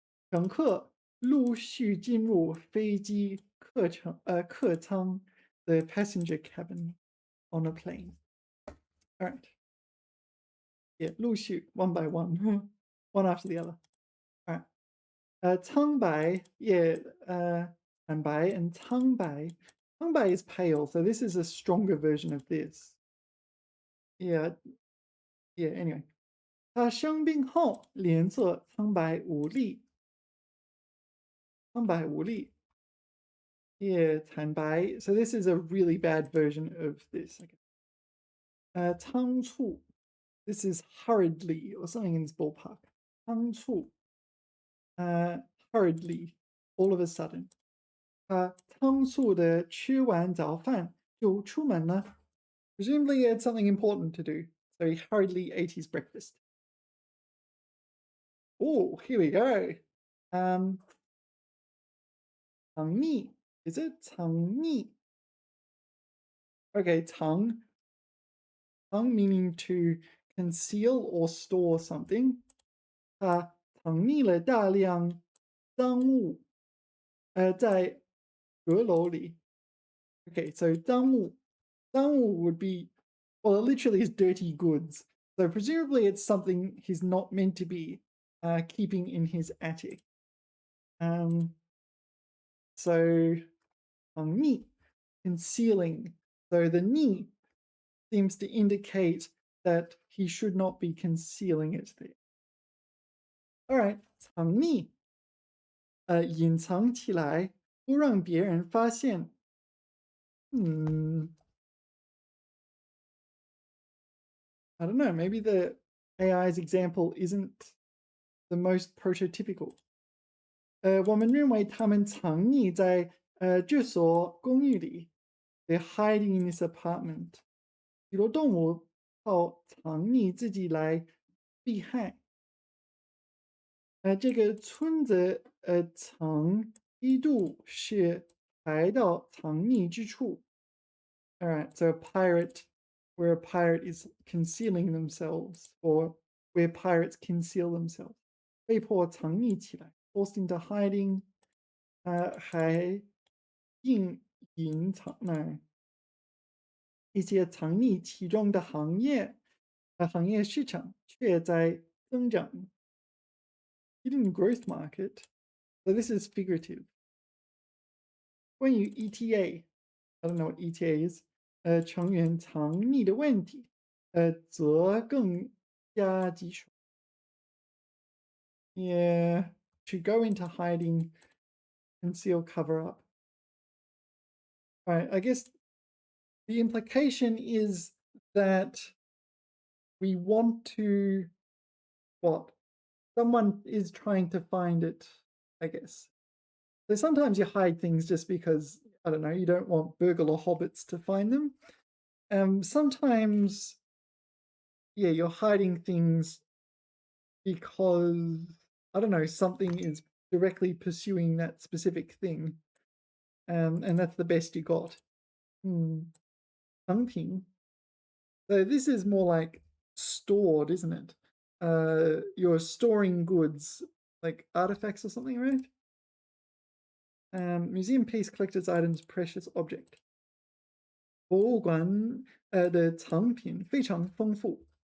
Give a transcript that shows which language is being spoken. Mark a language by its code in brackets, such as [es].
[zh] 乘客陆续进入飞机客舱 [en] the passenger cabin on a plane. All right. Yeah, 陆续 one by one, one after the other. All right. 苍白 yeah, 坦白 and 苍白. 苍白 is pale, so this is a stronger version of this. Yeah. Yeah. Anyway. [zh] 他生病后脸色苍白无力. 苍白无力.Yeah, 坦白. [en] So this is a really bad version of this. Okay. 仓促. This is hurriedly or something in this ballpark. [zh] 仓促. [en] Hurriedly, all of a sudden. [zh] 他仓促的吃完早饭就出门了. [en] Presumably he had something important to do, so he hurriedly ate his breakfast. Oh, here we go. 藏匿. Is it 藏匿? Okay, 藏 meaning to conceal or store something. [zh] 他藏匿了大量赃物在阁楼里. [en] Okay, so 赃物 would be, well, it literally is dirty goods. So presumably it's something he's not meant to be keeping in his attic. So 藏匿, concealing. So the 匿 seems to indicate that he should not be concealing it there. [zh] All right, 藏匿, 隐藏起来，不让别人发现。 [en] I don't know, maybe the AI's example isn't the most prototypical. [zh] 我们认为他们藏匿在这所公寓里。 [en] They're hiding in this apartment. [zh] 许多动物靠藏匿自己来避害。这个村子曾一度是海盗藏匿之处。 [en] All right, so a pirate, where a pirate is concealing themselves, or where pirates conceal themselves. [zh] 被迫藏匿起来 [en] forced into hiding. [zh] 还隐藏 no. 一些藏匿其中的行业市场却在增长。 [en] Hidden growth market. So this is figurative. 关于 ETA, I don't know what ETA is. [zh] 成员藏匿的问题，则更加棘手。 [en] Yeah, to go into hiding conceal, cover up. Right, I guess the implication is that we want to what? Someone is trying to find it, I guess. So sometimes you hide things just because, I don't know, you don't want burglar hobbits to find them. Sometimes, yeah, you're hiding things because, I don't know, something is directly pursuing that specific thing. And that's the best you got. Hmm. Hunting. So this is more like stored, isn't it? You're storing goods, like artifacts or something, right? Museum piece, collector's items, precious object. [zh] 博物馆的藏品非常丰富。